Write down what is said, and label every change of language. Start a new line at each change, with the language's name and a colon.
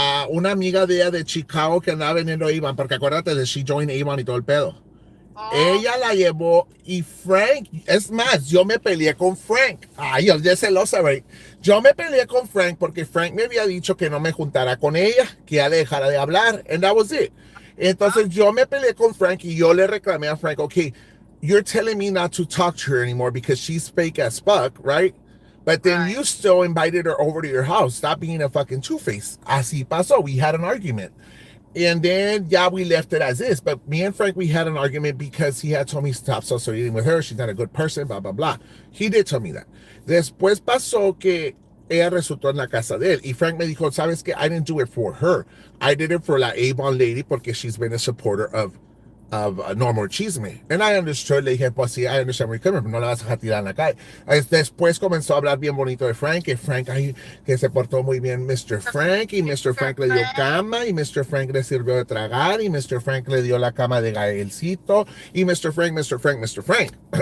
Spanish: Una amiga de ella de Chicago que andaba vendiendo Avon, porque acuérdate de
English: She Joined Avon
Spanish: y todo el pedo. Ella la llevó y Frank, es más, yo me peleé con Frank. Ay, yo ya celosa,
English: right?
Spanish: Yo me peleé con Frank porque Frank me había dicho que no me juntara con ella, que ya le dejara de hablar,
English: and that was it.
Spanish: Entonces yo me peleé con Frank y yo le reclamé a Frank,
English: okay, you're telling me not to talk to her anymore because she's fake as fuck, right? But then you still invited her over to your house. Stop being a fucking two-face.
Spanish: Así pasó.
English: We had an argument. And then, yeah, we left it as is. But me and Frank, we had an argument because he had told me stop associating with her. She's not a good person, blah, blah, blah. He did tell me that.
Spanish: Después pasó que ella resultó en la casa de él. Y Frank me dijo, ¿sabes qué?
English: I didn't do it for her. I did it for la Avon lady
Spanish: porque
English: she's been a supporter of Normal Chisme. And I understood,
Spanish: le dije, pues sí,
English: I understand where you're coming from,
Spanish: no la vas a dejar tirar en la calle. Después comenzó a hablar bien bonito de Frank, que Frank, ay, que se portó muy bien Mr. Frank, y Mr. Frank le dio cama, y Mr. Frank le sirvió de tragar, y Mr. Frank le dio la cama de Gaelcito, y Mr. Frank.